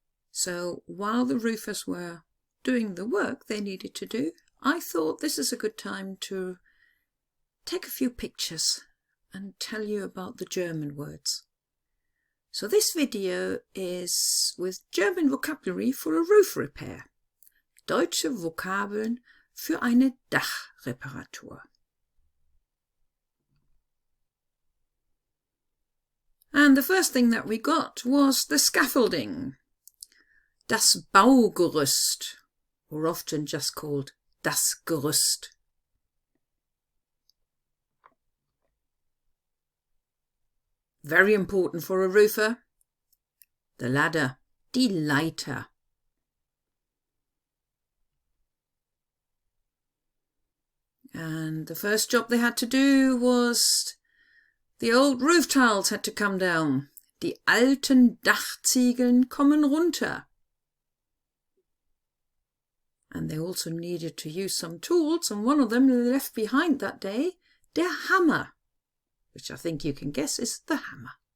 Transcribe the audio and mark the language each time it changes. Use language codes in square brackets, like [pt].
[en] So while the roofers were doing the work they needed to do, I thought this is a good time to take a few pictures and tell you about the German words. So this video is with German vocabulary for a roof repair. [de] Deutsche Vokabeln für eine Dachreparatur. [en] And the first thing that we got was the scaffolding. [de] Das Baugerüst, [en] or often just called [de] das Gerüst. [en] Very important for a roofer. The ladder, [de] die Leiter. [en] And the first job they had to do was the old roof tiles had to come down. [de] Die alten Dachziegeln kommen runter. [en] And they also needed to use some tools, and one of them left behind that day, [de] der Hammer, [en] which I think you can guess is the hammer.